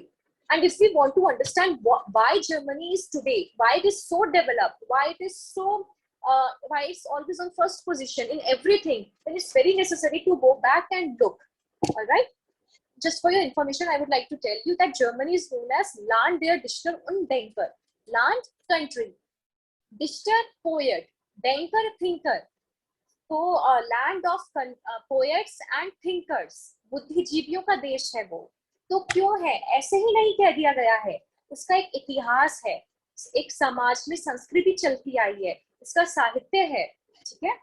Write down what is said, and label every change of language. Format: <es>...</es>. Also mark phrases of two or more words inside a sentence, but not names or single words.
<en>And if we want to understand why Germany is today, why it is so developed, why it is so why it's always on first position in everything, then it's very necessary to go back and look. All right. Just for your information, I would like to tell you that Germany is known as</en> <de>Land der Dichter und Denker.</de> <en>Land, country. Dichter, poet. Denker, thinker.</en> <hi>तो</hi> <en>land of poets and thinkers,</en> <hi>बुद्धिजीवियों का देश है वो। तो क्यों है? ऐसे ही नहीं कह दिया गया है, उसका एक इतिहास है, एक समाज में संस्कृति चलती आई है, इसका साहित्य है, ठीक है।</hi>